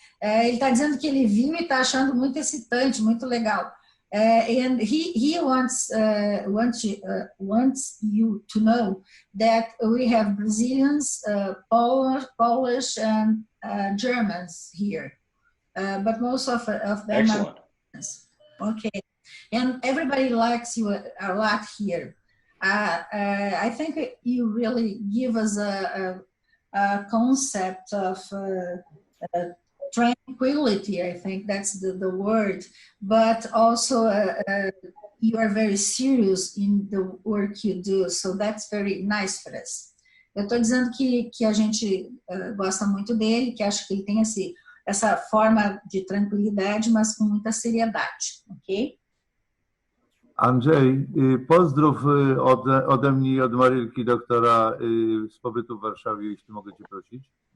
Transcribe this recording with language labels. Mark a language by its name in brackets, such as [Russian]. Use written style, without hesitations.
[Portuguese] Ele está dizendo que ele viu e está achando muito excitante, muito legal. [English] And he wants you to know that we have Brazilians, Polish, and Germans here. But most of them Excellent. are okay, and everybody likes you a lot here. I think you really give us a concept of tranquility. I think that's the word, but also you are very serious in the work you do, so that's very nice for us. [Portuguese] Eu estou dizendo que a gente gosta muito dele, que acha que ele tem essa forma de tranquilidade, mas com muita seriedade, ok? [Polish] Andrzej, pozdrów ode mnie i od Marylki, doktora z pobytu w Warszawie, jeśli mogę Cię prosić.